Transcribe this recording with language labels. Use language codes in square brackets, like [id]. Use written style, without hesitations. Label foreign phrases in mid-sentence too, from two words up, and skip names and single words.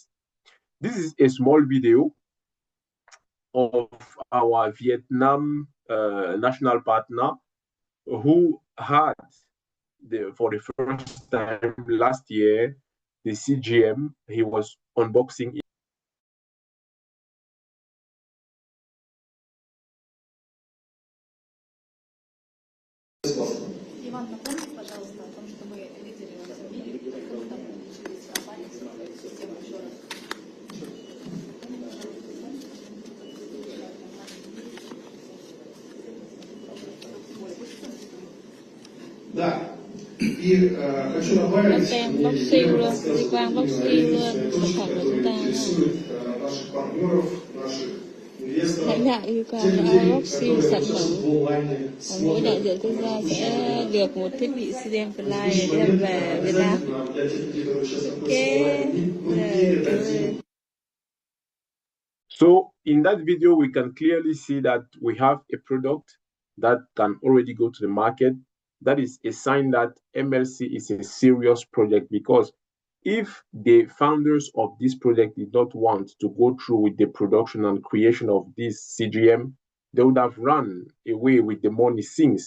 [en] This is a small video of our Vietnam national partner who had, for the first time last year, the CGM. He was unboxing it. [ru] Иван, напомните, пожалуйста, о том, что мы лидеры во всем мире, как там учились компании строить систему еще раз. Да. И хочу добавить, что мне интересует наших партнеров, наших инвесторов, тех людей, которые сейчас в онлайне смотрят. [vi] Được một thiết bị CDM Fly để đem về Việt Nam. [en] So in that video, we can clearly see that we have a product that can already go to the market. That is a sign that MLC is a serious project, because if the founders of this project did not want to go through with the production and creation of this CGM, they would have run away with the money since.